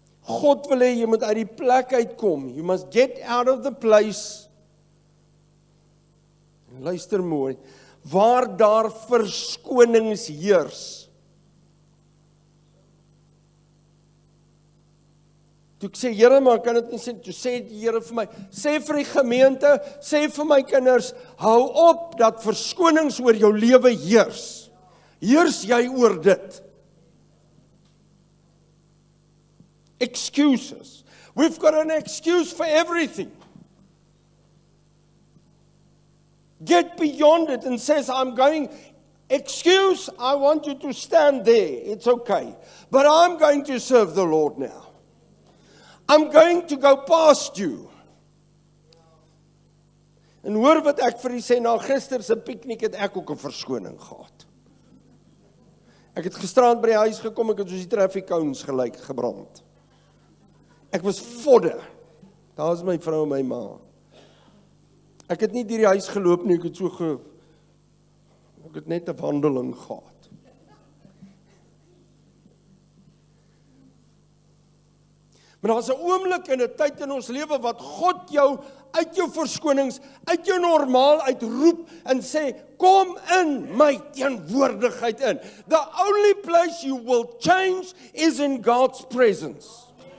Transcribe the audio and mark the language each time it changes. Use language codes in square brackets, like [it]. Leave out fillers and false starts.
[af] God wil hê jy moet uit die plek uitkom. [en] You must get out of the place. [af] Luister mooi. Waar daar verskonings heers. Toe ek sê, Here, maar kan dit nie sê, toe sê die Here vir my, sê vir die gemeente, sê vir my kinders, hou op dat verskonings oor jou lewe heers. Heers jy oor dit. [en] Excuses. We've got an excuse for everything. Get beyond it and says, I'm going, excuse, I want you to stand there. It's okay. But I'm going to serve the Lord now. I'm going to go past you. [af] En hoor wat ek vir u sê, na gister se piknik het ek ook 'n verskoning gehad. Ek het gisterand by die huis gekom, ek het soos die traffic cones gelyk gebrand. Ek was vodde. Daar is my vrou en my ma. Ek het nie deur die huis geloop nie, ek het net 'n wandeling gehad. Maar daar's 'n oomblik en 'n tyd in ons lewe wat God jou uit jou verskonings, uit jou normaal uitroep en sê, kom in my teenwoordigheid in. [en] The only place you will change is in God's presence.